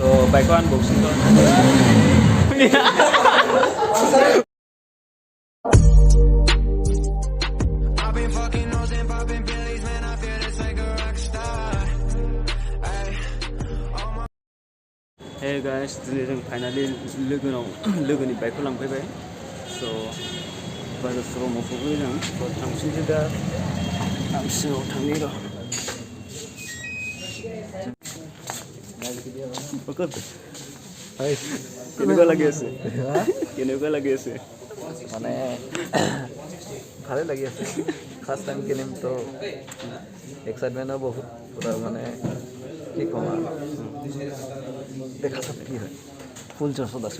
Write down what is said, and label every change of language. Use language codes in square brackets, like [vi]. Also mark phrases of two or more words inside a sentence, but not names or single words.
[brx] बाइकखौ आनबक्सिं [en] Hey guys, [brx] दिनै जों फाइनालि लोगोनि बाइकखौ लांफैबाय। So बाजार श'रुमाव सफैबाय जों। थांफिनसै दा आं सिङाव थांनि र'। [as] কেনেকুৱা লাগি আছে? কেনেকুৱা লাগি আছে? মানে ভালে লাগি আছে। [en] first time [as] কিনিম তো এক্সাইটমেণ্টো বহুত পুৰা মানে কি ক'ম আৰু দেখা চাপ কি হয় ফুল জছত আছোঁ।